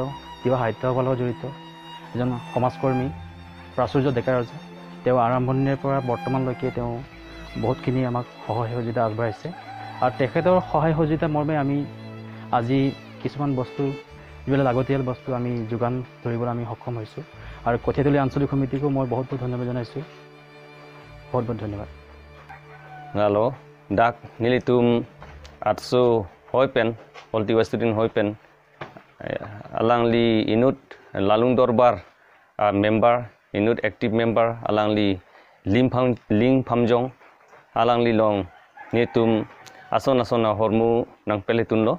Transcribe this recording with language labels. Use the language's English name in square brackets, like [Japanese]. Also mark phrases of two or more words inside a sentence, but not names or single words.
[Assamese] তিৱা সাহিত্য সভাৰ লগত জড়িত এজন সমাজকৰ্মী প্ৰাচুৰ্য ডেকা ৰজা তেওঁ আৰম্ভণিৰ পৰা বৰ্তমানলৈকে তেওঁ বহুতখিনি আমাক সহায় সহযোগিতা আগবঢ়াইছে আৰু তেখেতৰ সহায় সহযোগিতা মৰ্মে আমি আজি কিছুমান বস্তু যিবিলাক লাগতিয়াল বস্তু আমি যোগান ধৰিবলৈ আমি সক্ষম হৈছোঁ আৰু কঠীয়াতলী আঞ্চলিক সমিতিকো মই বহুত বহুত ধন্যবাদ জনাইছোঁ বহুত বহুত ধন্যবাদ [Karbi] Ngalo dak nilitum atso hoipen politiwa student hoipen alangli inut lalung dorbar member inut active member alangli ling phamjong alangli long nitum asona hormu nang peletun lo